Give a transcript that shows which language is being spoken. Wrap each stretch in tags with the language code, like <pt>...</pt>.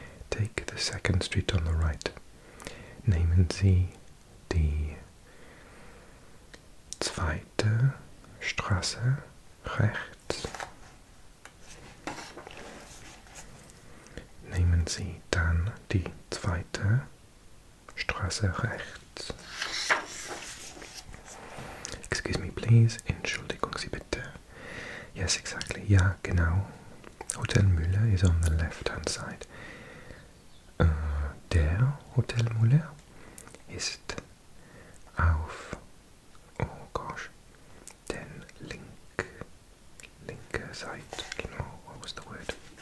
<en>Take the second street on the right.</en> <de>Nehmen Sie die zweite Straße rechts. Nehmen Sie dann die zweite Straße rechts.</de> <en>Excuse me, please.</en> <de>Entschuldigung Sie bitte.</de> <en>Yes, exactly.</en> <de>Ja, genau.</de> <en>Hotel Müller is on the left-hand side.</en> <de>Der Hotel Müller ist auf,</de> <en>oh gosh,</en> <de>den linke Seite, genau,</de> <en>what was the word?</en>